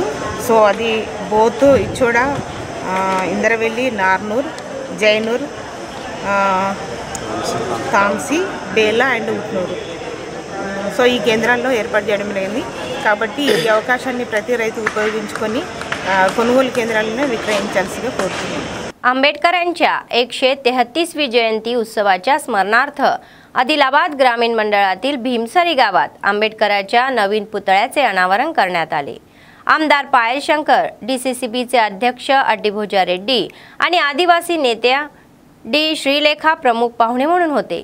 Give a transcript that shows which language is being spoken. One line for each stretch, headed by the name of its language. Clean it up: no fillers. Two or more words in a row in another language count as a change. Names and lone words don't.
Telugu: సో అది బోత్ ఇచ్చోడ, ఇందరవెల్లి, నార్నూర్, జైనూర్, తాంసీ, బేలా అండ్ ఉట్నూరు సో ఈ కేంద్రాల్లో ఏర్పాటు చేయడం జరిగింది। కాబట్టి ఈ అవకాశాన్ని ప్రతి రైతు ఉపయోగించుకొని కొనుగోలు కేంద్రాలను విక్రయించాల్సిగా కోరుతున్నాను।
Marathi: आंबेडकरांच्या 133वी जयंती उत्सवाच्या स्मरणार्थ आदिलाबाद ग्रामीण मंडळातील भीमसरी गावात आंबेडकरांच्या नवीन पुतळ्याचे अनावरण करण्यात आले। आमदार पायल शंकर, डीसीसीबीचे अध्यक्ष अड्डीभोजा रेड्डी आणि आदिवासी नेत्या डी श्रीलेखा प्रमुख पाहुणे म्हणून होते।